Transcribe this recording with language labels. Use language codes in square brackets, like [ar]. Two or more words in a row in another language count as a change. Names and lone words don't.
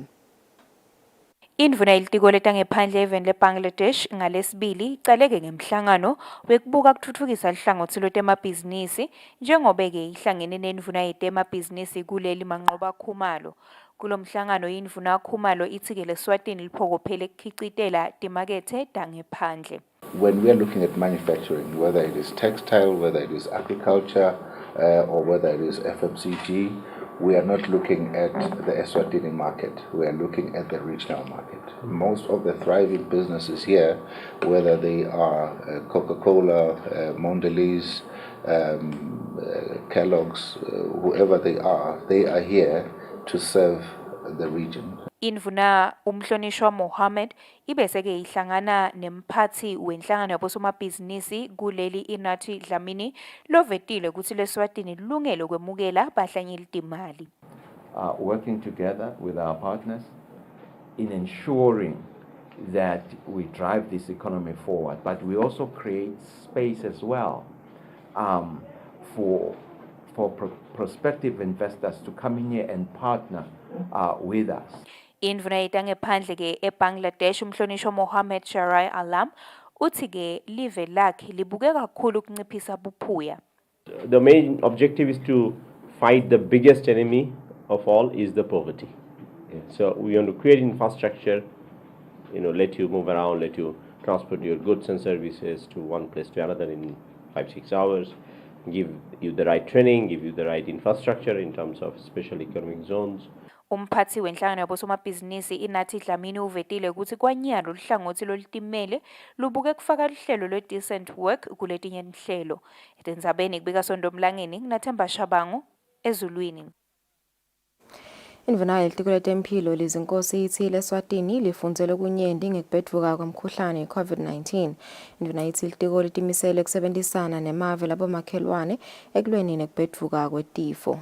[ss] Indvuna yelitiko letangephandle eveni leBangladesh ngalesibili icaleke ngemhlangano wekubuka kutfutfukisa lihlangothi lwetemabhizinisi njengobe-ke ihlangene nendvuna yetemabhizinisi kuleli manqoba khumalo. Kulo mhlangano indvuna khumalo ithi-ke leSwatini liphokophele ekukhicitela timakethe tangephandle. [en] When we are looking at manufacturing, whether it is textile, whether it is agriculture, or whether it is FMCG, we are not looking at the Eswatini market. We are looking at the regional market. Most of the thriving businesses here, whether they are Coca-Cola, Mondelez, Kellogg's, whoever they are here to serve the region. [ss] Indvuna umhlonishwa Mohammed ibese-ke ihlangana nemphathi wenhlangano yabosomabhizinisi kuleli inathi Dlamini lovetile ukuthi leSwatini lilungele kwemukela bahlanyeli timali. [en] Working together with our partners in ensuring that we drive this economy forward, but we also create space as well for prospective investors to come in here and partner with us. [ss] Indvuna yetangephandle-ke eBangladesh umhlonishwa Mohammed Sharia Alam uthi-ke live lakhe libuke kakhulu ukunciphisa buphuya. [en] The main objective is to fight the biggest enemy of all is the poverty. So we want to create infrastructure, let you move around, let you transport your goods and services to one place to another in 5-6 hours, give you the right training, give you the right infrastructure in terms of special economic zones. [ss] Umphathi wenhlangano yabosomabhizinisi inathi Dlamini uvetile ukuthi kwanyalo lihlangothi lolitimele lubuke kufaka lihlelo lwe- [en] decent work [ss] kuletinye inhlelo. Etindzabeni kubika Sondomlangeni kunaThemba Shabangu ezulwini. Indvuna yelitiko letemphilo lizinkosi ithi leSwatini lifundzele kunyenti ngekuphetfuka kwemkhuhlane i-COVID-19. Indvuna ithi litiko litimisele kusebenzisana nemave labomakhelwane ekulweni nekuphetfuka kwetifo.